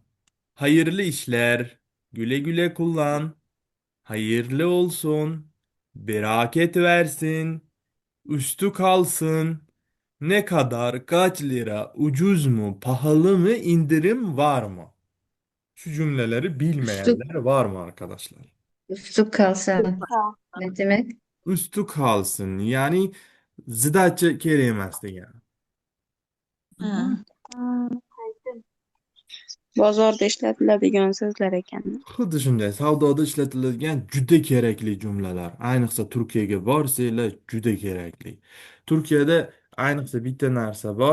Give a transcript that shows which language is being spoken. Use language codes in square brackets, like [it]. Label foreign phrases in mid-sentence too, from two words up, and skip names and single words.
[tr] Hayırlı işler, güle güle kullan, hayırlı olsun, bereket versin, üstü kalsın, ne kadar, kaç lira, ucuz mu, pahalı mı, indirim var mı? Şu cümleleri Üstü, bilmeyenler var mı arkadaşlar? Usti kalsın. Ne demek? Üstü kalsın. [uz] Ya'ni zidachi kerak emas degani. Ha. Bozorda ishlatiladigan so'zlar ekan. Xuddi shunday savdoda ishlatiladigan juda kerakli jumlalar. Ayniqsa Turkiyaga borsanglar juda kerakli. Turkiyada ayniqsa bitta narsa bor.